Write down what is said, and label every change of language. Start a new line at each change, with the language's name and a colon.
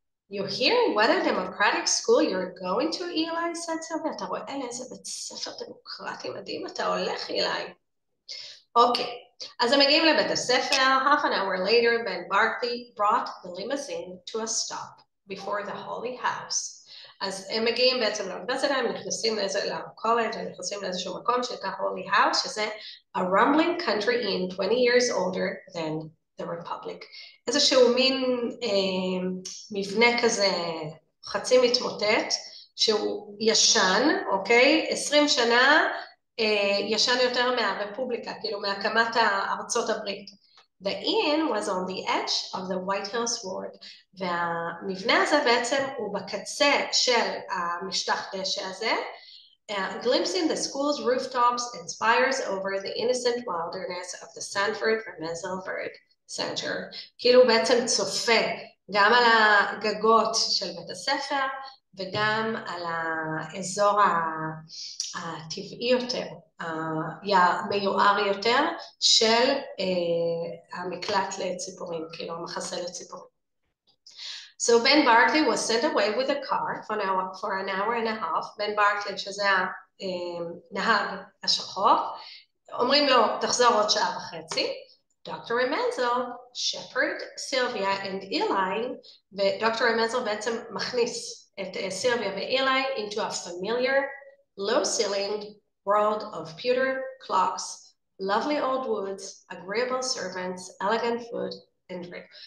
English: You hear what a democratic school you're going to, Eli, said Sylvia.
Hebrew: אתה רואה לאיזה בית ספר דמוקרטי מדהים אתה הולך, Eli. אוקיי, אז הם מגיעים לבית הספר,
English: half an hour later, Ben Barkley brought the limousine to a stop before the Holy House.
Hebrew: אז הם מגיעים בעצם לאוניברסיטה, הם נכנסים לקולג', הם נכנסים לאיזשהו מקום שנקרא Holy House, שזה
English: a rumbling country inn 20 years older than the Republic.
Hebrew: איזשהו מין מבנה כזה חצי מתמוטט, שהוא ישן, אוקיי? 20 שנה, ישן יותר מהרפובליקה, כאילו מהקמת ארצות הברית.
English: The inn was on the edge of the White Hills Ward,
Hebrew: והמבנה הזה בעצם הוא בקצה של המשטח דשא הזה,
English: glimpsing the school's rooftops and spires over the innocent wilderness of the Sanford Remesselberg Center.
Hebrew: כאילו בעצם צופה גם על הגגות של בית הספר, וגם על האזור הטבעי יותר, המיוער יותר של המקלט לציפורים, כאילו המחסה לציפורים.
English: So Ben Barkley was sent away with a car for an hour and a half.
Hebrew: Ben Barkley, שזה הנהג השחור, אומרים לו, תחזור עוד שעה וחצי.
English: Dr. רמנזר, Shepard, Sylvia and Eli,
Hebrew: ודוקטור רמנזר בעצם מכניס את סילביה ואילי
English: into a familiar, low-ceilinged world of pewter clocks, lovely old woods, agreeable servants, elegant food, and drink.